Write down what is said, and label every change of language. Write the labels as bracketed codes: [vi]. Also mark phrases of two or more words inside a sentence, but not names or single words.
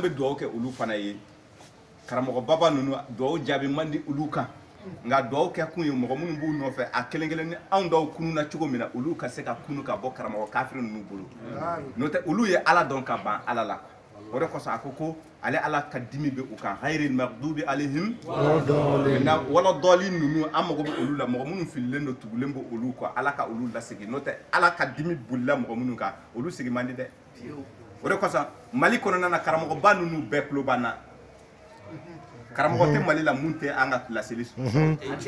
[bm] bɛ dugawu kɛ olu fana ye karamɔgɔ baba ninnu dugawu jaabi man di olu kan nka dugawu kɛ kun ye mɔgɔ minnu b'u nɔfɛ a kelen kelen ni anw dɔw kununa cogo min na olu ka se ka kunu ka bɔ karamɔgɔ kafiri ninnu bolo n'o tɛ olu ye ala dɔn ka ban ala la o de kosɔn a ko ale ala ka dimi bɛ u kan [ar] غير المغضوب عليهم ولا الضالين [bm] ninnu an mago bɛ olu la mɔgɔ minnu fililen don tugulen bɛ olu kɔ ala ka olu lasegin n'o tɛ ala ka dimi bolila mɔgɔ minnu kan olu sigi man di dɛ o de kosɔn mali kɔnɔna na karamɔgɔba ninnu bɛɛ tulo b'an na karamɔgɔ tɛ mali la mun tɛ an ka laseli sɔrɔ